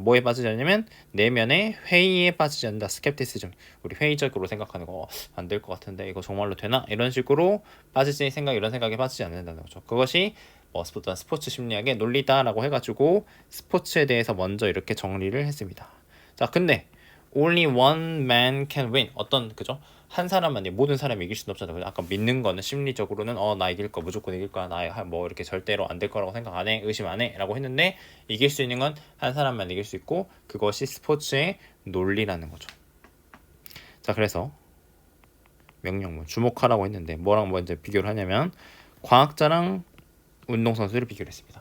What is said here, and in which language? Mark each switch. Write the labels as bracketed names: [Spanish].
[Korean] 뭐에 빠지지 않냐면 내면의 회의에 빠지지 않는다. 스캡티시즘. 우리 회의적으로 생각하는 거 안 될 것 같은데 이거 정말로 되나? 이런 식으로 빠지지 생각 이런 생각에 빠지지 않는다는 거죠. 그것이 뭐 스포츠 심리학의 논리다라고 해가지고 스포츠에 대해서 먼저 이렇게 정리를 했습니다. 자 근데 [English] only one man can win. [Korean] 어떤 그죠? 한 사람만이 모든 사람이 이길 수는 없잖아요. 아까 믿는 거는 심리적으로는 나 이길 거 무조건 이길 거야. 나 뭐 이렇게 절대로 안 될 거라고 생각 안 해. 의심 안 해라고 했는데 이길 수 있는 건 한 사람만 이길 수 있고 그것이 스포츠의 논리라는 거죠. 자 그래서 명령문 주목하라고 했는데 뭐랑 먼저 비교를 하냐면 과학자랑 운동선수를 비교를 했습니다.